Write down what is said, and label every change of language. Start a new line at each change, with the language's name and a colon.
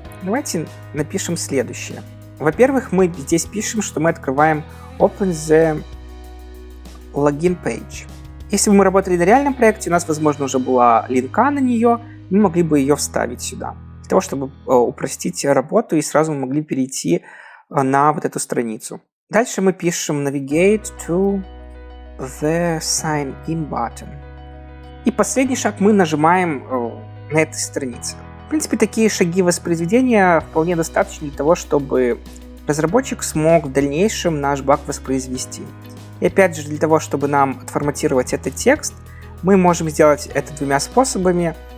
Russian: Давайте напишем следующее. Во-первых, мы здесь пишем, что мы открываем
English: Open the Login Page.
Russian: Если бы мы работали на реальном проекте, у нас, возможно, уже была линка на нее, мы могли бы ее вставить сюда, для того, чтобы упростить работу, и сразу мы могли перейти на вот эту страницу. Дальше мы пишем
English: Navigate to the Sign In button.
Russian: И последний шаг мы нажимаем на этой странице. В принципе, такие шаги воспроизведения вполне достаточно для того, чтобы разработчик смог в дальнейшем наш баг воспроизвести. И опять же, для того, чтобы нам отформатировать этот текст, мы можем сделать это двумя способами.